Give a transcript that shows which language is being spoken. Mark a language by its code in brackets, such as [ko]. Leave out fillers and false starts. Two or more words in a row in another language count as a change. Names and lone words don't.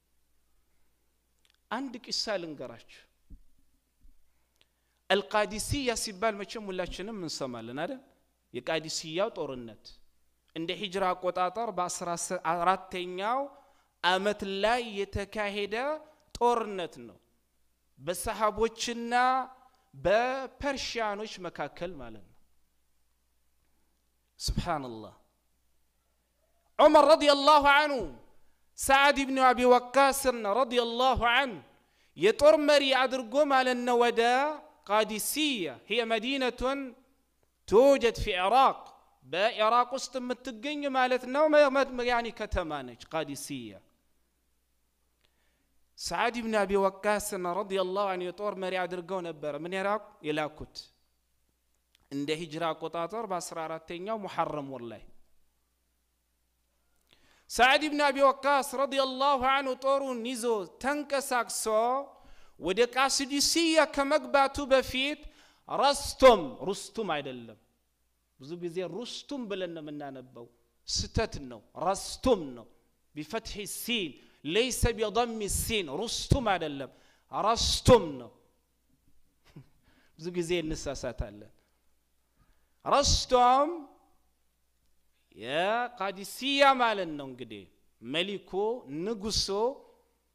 [am] አንድ ቂሳ ልንገራችሁ القادسية ሲባል መቼም ሁላችንም እንሰማለን አይደል የቃዲሲያው ጦርነት እንደ ሂጅራ አቆጣጠር በ14ኛው አመት ላይ የተካሄደ ጦርነት ነው በሰሃቦችና በፐርሺያኖች መካከል ማለት ነው ሱብሃንአላህ ዑመር [ar] رضي الله عنه [am] ሰዓድ ኢብኑ አቢ ወቃስ [ar] رضي الله عنه [am] የጦር መሪ አድርጎ ማለት ነው ወደ [ar] قادسية هي مدينة توجد في العراق بعراق [am] ውስጥ የምትገኝ ማለት ነው يعني ከተማነች قادسية [ar] سعد بن أبي وقاص رضي الله عنه [am] የጦር መሪ አድርገው ነበር ምን ኢራቅ የላኩት እንደ ሂጅራ አቆጣጠር በ14ኛው ሙሐረም ወር ላይ [ar] سعد بن أبي وقاص رضي الله عنه [am] ጦሩን ይዞ ተንቀሳቅሶ ወደ ቃሲዲሲያ ከመግባቱ በፊት ሩስቱም አይደለም ብዙ ጊዜ ሩስቱም ብለን ምናነበው ስተት ነው ረስቱም ነው [ar] بفتح السين ليس بضم السين [am] رستم አይደለም ረስቱም ነው ብዙ ጊዜ እንሳሳታለን ረስቱም የቃዲሲያ ማለት ነው እንግዲህ መሊኩ ንጉሶ